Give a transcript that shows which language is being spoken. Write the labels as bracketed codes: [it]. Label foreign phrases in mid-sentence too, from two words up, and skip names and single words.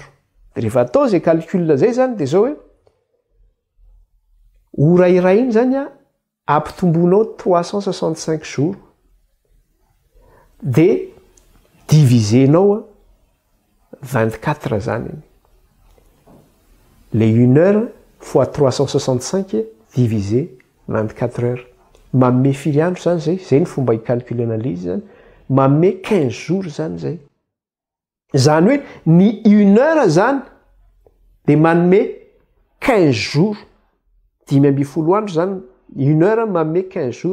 [mg] De rehefa atao zay calcul zay zany de zao hoe ora iray iny zany a ampitombonao 365 jours de divisenao a 24 zany. [fr] Le 1 heure fois 365 divisé 24 heures. [mg] Manome firy andro zany zay. Zay ny fomba hicalculena izy zany. Manome 15 jours zany zay. Zany hoe ny 1 heure zany de manome 15 jours. 5 andro zany. 1 heure manome 15 jours.